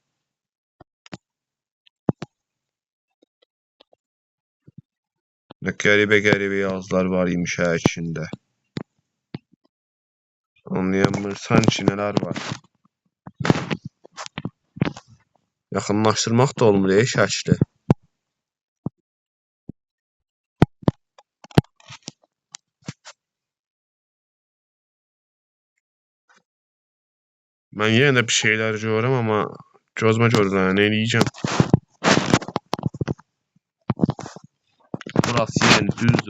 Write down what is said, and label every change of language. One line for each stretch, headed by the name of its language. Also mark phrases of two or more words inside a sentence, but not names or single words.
Azerbaijani: Qəribə yazılar var imiş içində. Anlayamırsan ki, nələr var. Yaxınlaşdırmaq da olmur şəkli.
Turkish: Ben yine de bir şeyler görürüm ama gözüme görürüm. Ne diyeceğim? Burası yani düzdür.